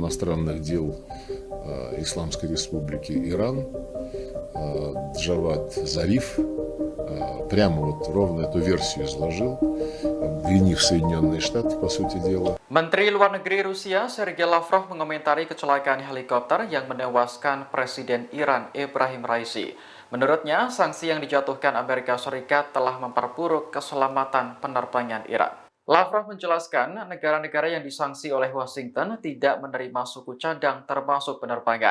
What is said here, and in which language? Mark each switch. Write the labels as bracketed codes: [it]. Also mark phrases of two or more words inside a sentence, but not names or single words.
[ru] иностранных дел Исламской Республики Иран Джавад Зариф прямо вот ровно эту версию изложил, обвинив Соединенные Штаты, по сути дела. [id] Menteri Luar Negeri Rusia Sergei Lavrov mengomentari kecelakaan helikopter yang menewaskan Presiden Iran Ebrahim Raisi. Menurutnya, sanksi yang dijatuhkan Amerika Serikat telah memperburuk keselamatan penerbangan Iran. Lavrov menjelaskan negara-negara yang disanksi oleh Washington tidak menerima suku cadang termasuk penerbangan.